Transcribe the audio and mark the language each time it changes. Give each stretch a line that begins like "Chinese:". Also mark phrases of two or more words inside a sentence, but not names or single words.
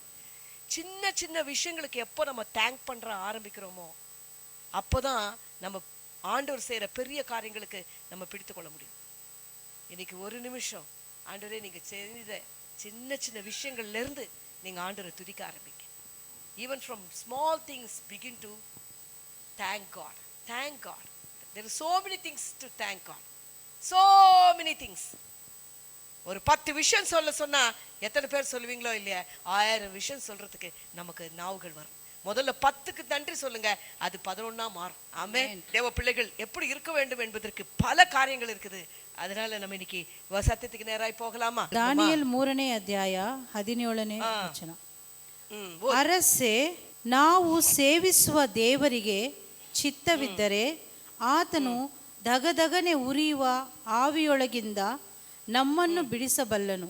Tamil: சின்ன சின்ன விஷயங்களுக்கு எப்போ நம்ம தேங்க் பண்ற ஆரம்பிக்கிறோமோ அப்போதான் நம்ம ஆண்டவர் செய்யற பெரிய காரியங்களுக்கு நம்ம பிடித்து கொள்ள முடியும். இன்னைக்கு ஒரு நிமிஷம் ஆண்டவரே நீங்க செய்த சின்ன சின்ன விஷயங்கள்ல இருந்து நீங்க ஆண்டவரை துதிக்க ஆரம்பிங்க.
English: even from small things begin to thank God. Thank God. There are so many things to thank God. So many things.
Tamil: ஒரு 10 விஷயம் சொன்னா எத்தனை பேர் சொல்லுவீங்களோ இல்லையா? 1000 விஷயம் சொல்றதுக்கு நமக்கு நாவுகள் வரும். முதல்ல 10க்கு நன்றி சொல்லுங்க, அது 11ஆ மாறும். ஆமென். தேவ பிள்ளைகள் எப்படி இருக்க வேண்டும் என்பதற்கு பல காரியங்கள் இருக்குது. அதனால நம்ம இன்னைக்கு சத்தியத்துக்கு நேராய் போகலாமா?
Kannada: ದಾನಿಯೇಲ್ 3ನೇ ಅಧ್ಯಾಯ 17ನೇ ವಚನ. ಅರಸೆ, ನಾವು ಸೇವಿಸುವ ದೇವರಿಗೆ ಚಿತ್ತವಿದ್ದರೆ ಆತನು ದಗದಗನೆ ಉರಿಯುವ ಆವಿಯೊಳಗಿಂದ ನಮ್ಮನ್ನು ಬಿಡಿಸಬಲ್ಲನು.